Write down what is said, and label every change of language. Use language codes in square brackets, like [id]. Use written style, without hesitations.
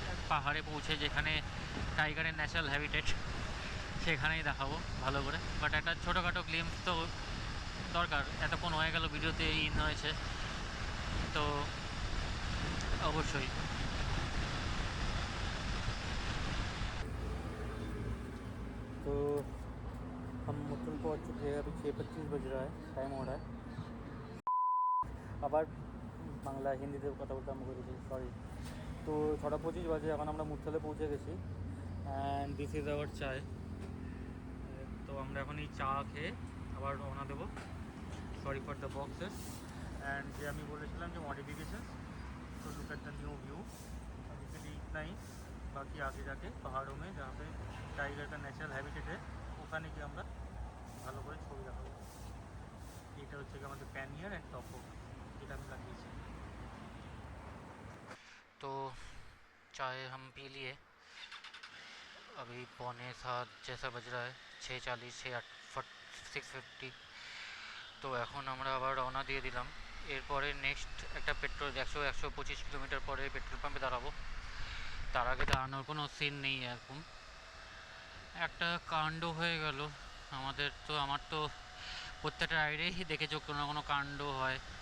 [bn] পাহাড়ে পৌঁছে যেখানে টাইগারের ন্যাচারাল হ্যাবিটেট সেখানেই দেখাবো ভালো করে, বাট একটা ছোটোখাটো গ্লিমস তো দরকার, এতক্ষণ হয়ে গেল ভিডিওতে ইন হয়েছে, তো অবশ্যই। [hi] तो हम मुतुल पहुँच चुके हैं, अभी 6:25 बज रहा है, टाइम हो रहा है। [bn] আবার বাংলা হিন্দিতে কথা বলতে আরম্ভ করেছি, সরি। তো 6:25 বাজে, এখন আমরা মুথলে পৌঁছে গেছি, [en] And this is our chai. [bn] তো আমরা এখন এই চা খেয়ে আবার রওনা দেবো। [en] sorry for the boxes, [bn] and যে আমি বলেছিলাম যে मॉडिफिकेशन, [hi] तो [en] Look at the new view. [hi] Basically इतना ही, बाकी आगे जाके पहाड़ों में जहाँ पे टाइगर का ন্যাচারাল হ্যাবিটেট है [bn] ওখানে গিয়ে আমরা ভালো করে ছবি দেখাবো। এটা হচ্ছে কি আমাদের প্যানিয়ার অ্যান্ড টপো, যেটা আমি লাগিয়েছি। [hi] तो चाय हम पी लिए, अभी 6:45 जैसा बज रहा है, 6:40 6:8 [bn] 650। তো এখন আমরা আবার রওনা দিয়ে দিলাম। এরপরে নেক্সট একটা পেট্রোল 125 কিলোমিটার পরে পেট্রোল পাম্পে দাঁড়াবো। তার আগে দাঁড়ানোর কোনো সিন নেই এরকম। একটা কাণ্ড হয়ে গেল আমাদের। তো আমার তো প্রত্যেকটা রাইডেই দেখেছো কোনো না কোনো কাণ্ড হয়।